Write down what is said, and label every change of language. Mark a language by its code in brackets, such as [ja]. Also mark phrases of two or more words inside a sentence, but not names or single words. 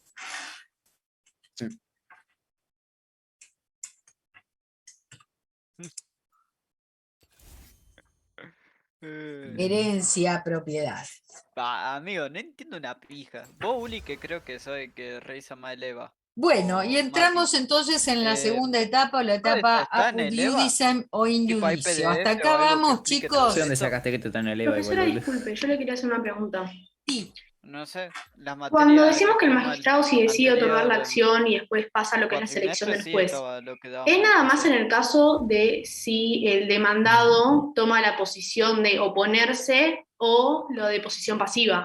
[es] Herencia, propiedad. Amigo, no entiendo una pija. Vos, Uli, que creo que soy que revisa más el EVA. Bueno, y entramos entonces en la segunda etapa, o la etapa [la] apud iudicem [es] o [la] in iudicio. [es] Hasta acá vamos, chicos. ¿De dónde sacaste que te está en el EVA? Profesora, disculpe, yo le quería hacer una pregunta. Sí. No sé, las materias... Cuando decimos que el magistrado si decide otorgar la acción y después pasa lo que es la selección del juez, ¿es nada más en el caso de si el demandado toma la posición de oponerse o lo de posición pasiva?